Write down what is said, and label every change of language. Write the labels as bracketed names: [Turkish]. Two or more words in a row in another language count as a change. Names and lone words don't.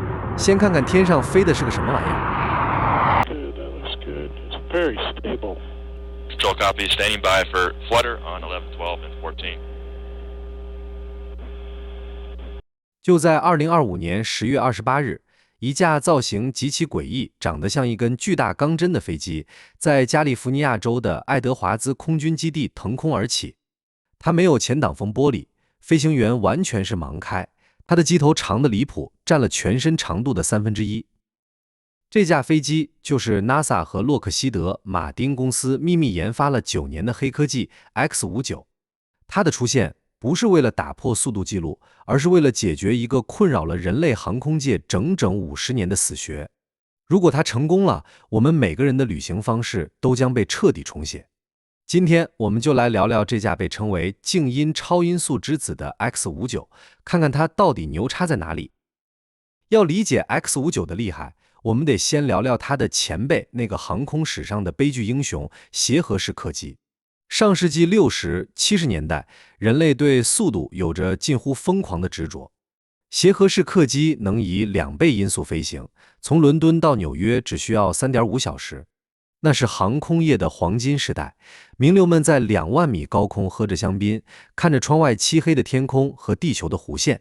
[Chinese] 先看看天上飛的是個什麼玩意兒。 [English] Good, that looks good. It's very stable. Control copy, standing by for flutter on 11, 12, and 14. [Chinese] 就在2025年10月28日，一架造型極其詭異、長得像一根巨大鋼針的飛機，在加利福尼亞州的愛德華茲空軍基地騰空而起。它沒有前擋風玻璃，飛行員完全是盲開。它的機頭長得離譜，佔了全身長度的1/3。這架飛機就是 NASA 和洛克希德馬丁公司秘密研發了9年的黑科技 X-59。它的出現不是為了打破速度記錄，而是為了解決一個困擾了人類航空界整整50年的死穴。如果它成功了，我們每個人的旅行方式都將被徹底重寫。今天我們就來聊聊這架被稱為靜音超音速之子的 X-59， 看看它到底牛叉在哪裡。要理解 X-59的厲害，我們得先聊聊它的前輩，那個航空史上的悲劇英雄協和式客機。上世紀60、70年代，人類對速度有着近乎瘋狂的執着。協和式客機能以2倍音速飛行，從倫敦到紐約只需要3.5小時。那是航空業的黃金時代，名流們在2萬米高空喝着香檳，看着窗外漆黑的天空和地球的弧線。